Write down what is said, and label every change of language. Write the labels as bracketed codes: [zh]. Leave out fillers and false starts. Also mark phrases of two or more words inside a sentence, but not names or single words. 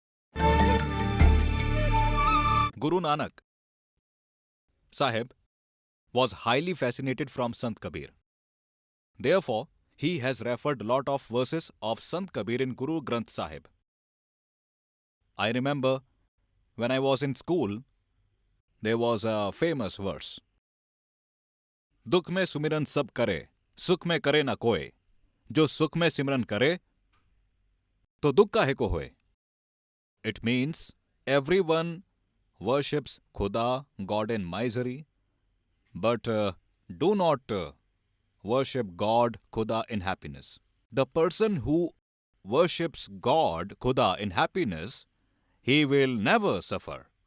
[en] Guru Nanak Sahib was highly fascinated from Sant Kabir. Therefore, he has referred lot of verses of Sant Kabir in Guru Granth Sahib. I remember when I was in school, there was a famous verse. [hi] दुख में सुमिरन सब करे, सुख में करे न कोए. जो सुख में सिमरन करे, तो दुख काहे को होए. [en] It means everyone worships Khuda, God in misery, but do not worship God, Khuda in happiness. The person who worships God, Khuda in happiness, he will never suffer.